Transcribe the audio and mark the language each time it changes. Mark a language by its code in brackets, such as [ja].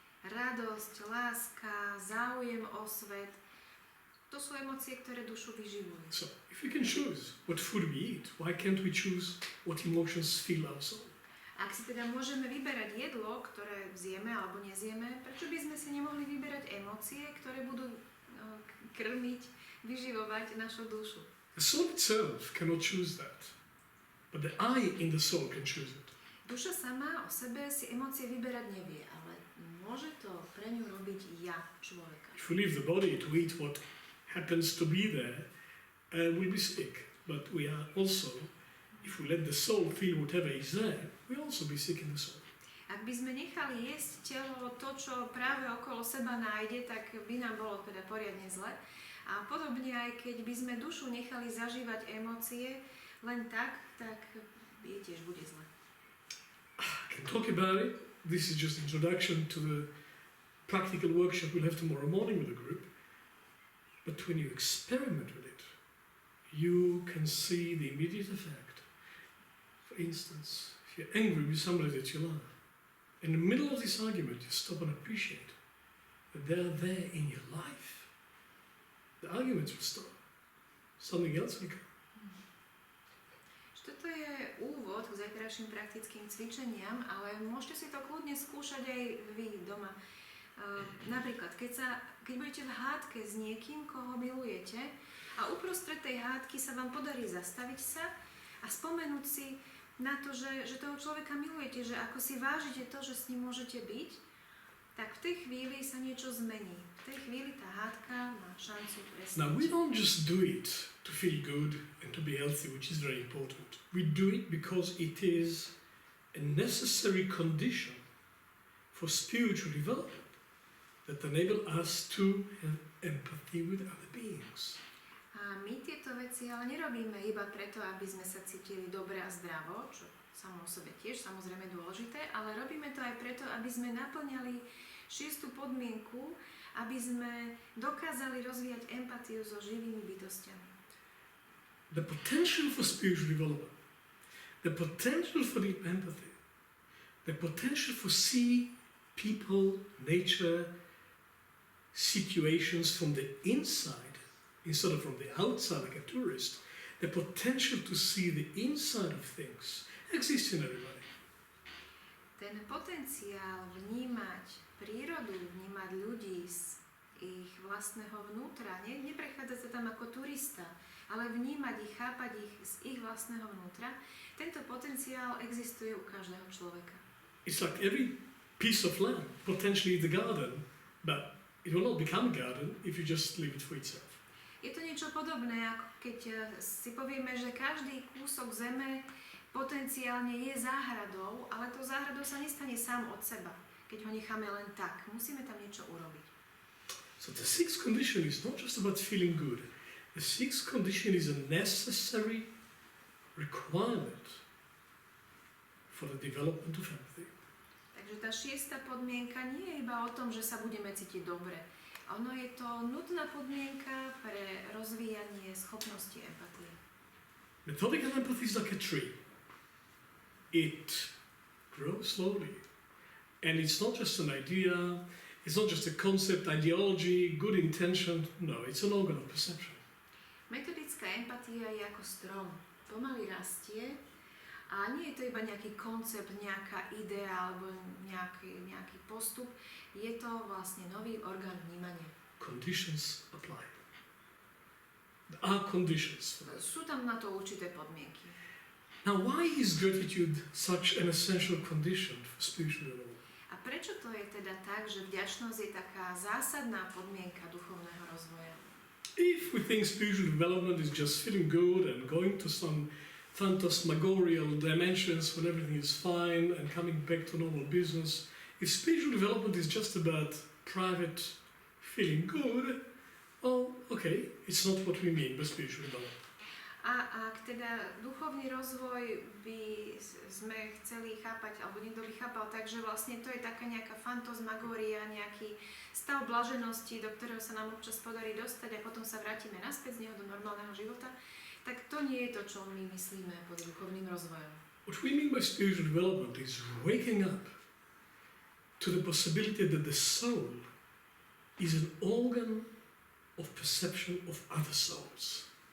[sk] Radosť, láska, záujem o svet, to sú emócie, ktoré dušu vyživujú. [en] So, if we can choose what food we eat, why can't we choose what emotions fill our soul? [sk] Ak si teda môžeme vyberať jedlo, ktoré zjeme alebo nezjeme, prečo by sme si nemohli vyberať emócie, ktoré budú krmiť, vyživovať našu dušu? [en] The soul itself cannot choose that, but the I in the soul can choose it. [sk] Duša sama o sebe si emócie vyberať nevie, ale môže to pre ňu robiť ja, človeka. [en] If we leave the body to eat what happens to be there, we'll be sick. But we are also, if we let the soul feel whatever is there, we'll also be sick in the soul. [sk] Ak by sme nechali jesť telo to, čo práve okolo seba nájde, tak by nám bolo teda poriadne zle. A podobne aj keď by sme dušu nechali zažívať emócie len tak jej tiež bude zle. [en] I can talk about it. This is just introduction to the practical workshop we'll have tomorrow morning with the group. But when you experiment with it, you can see the immediate effect. For instance, if you're angry with somebody that you love, in the middle of this argument, you stop and appreciate that they're there in your life. The arguments will stop. Something else will come. [sk] Toto je úvod k zajtrajším praktickým cvičeniam, ale môžete si to kľudne skúšať aj vy doma. Napríklad, keď budete v hádke s niekým, koho milujete a uprostred tej hádky sa vám podarí zastaviť sa a spomenúť si na to, že toho človeka milujete, že ako si vážite to, že s ním môžete byť, tak v tej chvíli sa niečo zmení. V tej chvíli tá hádka má šancu prestať. [en] Now we don't just do it to feel good and to be healthy, which is very important. We do it because it is a necessary condition for spiritual development that enable us to have empathy with other beings. [sk] A my tieto veci ale nerobíme iba preto, aby sme sa cítili dobre a zdravo, čo samo o sebe tiež samozrejme dôležité, ale robíme to aj preto, aby sme naplňali 6. podmienku, aby sme dokázali rozvíjať empatiu so živými bytostiami. [en] The potential for spiritual development, the potential for deep empathy, the potential for see people, nature, situations from the inside instead of from the outside like a tourist, the potential to see the inside of things exists in everybody. [sk] Ten potenciál vnímať prírodu, vnímať ľudí z ich vlastného vnútra, neprechádzať sa tam ako turista, ale vnímať ich, chápať ich z ich vlastného vnútra, tento potenciál existuje u každého človeka. [en] It's like every piece of land potentially is a garden, but it will not become a garden if you just leave it for itself. [sk] Je to niečo podobné, ako keď si povieme, že každý kúsok zeme potenciálne je záhradou, ale to záhradou sa nestane sám od seba, keď ho necháme len tak. Musíme tam niečo urobiť. [en] So the 6th condition is not just about feeling good. The 6th condition is a necessary requirement for the development of empathy. [sk] Takže tá 6. podmienka nie je iba o tom, že sa budeme cítiť dobre. Ono je to nutná podmienka pre rozvíjanie schopnosti empatie. [en] Methodical empathy is like a tree. It grows slowly. And it's not just an idea, it's not just a concept, ideology, good intention. No, it's an organ of perception. [sk] Metodická empatia je ako strom. Pomaly rastie a nie je to iba nejaký koncept, nejaká idea alebo nejaký postup. Je to vlastne nový orgán vnímania. [en] Conditions apply. There are conditions for that. [sk] Sú tam na to určité podmienky. [en] Now, why is gratitude such an essential condition for spiritual development? [sk] A prečo to je teda tak, že vďačnosť je taká zásadná podmienka duchovného rozvoja? [en] If we think spiritual development is just feeling good and going to some phantasmagorical dimensions when everything is fine and coming back to normal business, if spiritual development is just about private feeling good, well, okay, it's not what we mean by spiritual development. [sk] A ak teda duchovný rozvoj by sme chceli chápať, alebo niekto by chápal tak, že vlastne to je taká nejaká fantasmagória, nejaký stav blaženosti, do ktorého sa nám občas podarí dostať a potom sa vrátime naspäť z neho do normálneho života, tak to nie je to, čo my myslíme pod duchovným rozvojom. [en] What we mean by spiritual development is waking up to the possibility that the soul is an organ of perception of other souls.